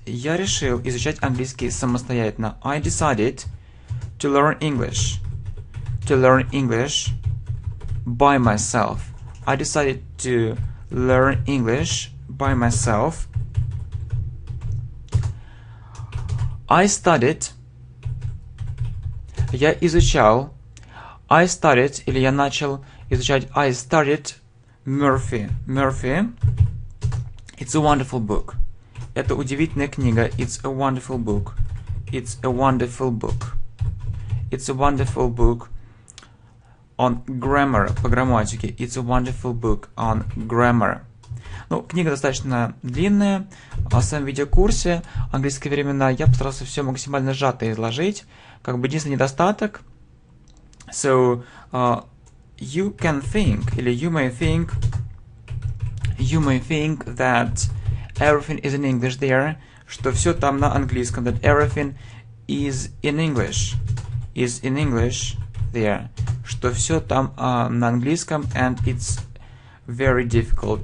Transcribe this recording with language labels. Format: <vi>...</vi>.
<ru>Я решил изучать английский самостоятельно.</ru> <en>I decided to learn English. To learn English by myself. I decided to learn English by myself. I studied.</en> <ru>Я изучал.</ru> <en>I started,</en> <ru>или я начал изучать.</ru> <en>I started Murphy. Murphy. It's a wonderful book.</en> <ru>Это удивительная книга.</ru> <en>It's a wonderful book. It's a wonderful book. It's a wonderful book on grammar,</en> <ru>по грамматике.</ru> <en>It's a wonderful book on grammar.</en> <ru>Ну, книга достаточно длинная. В своем видеокурсе «Английские времена» я постарался все максимально сжато изложить. Как бы единственный недостаток.</ru> <en>So, you can think, или you may think that everything is in English there,</en> <ru>что все там на английском,</ru> <en>that everything is in English there, что все там на английском, and it's very difficult.</en>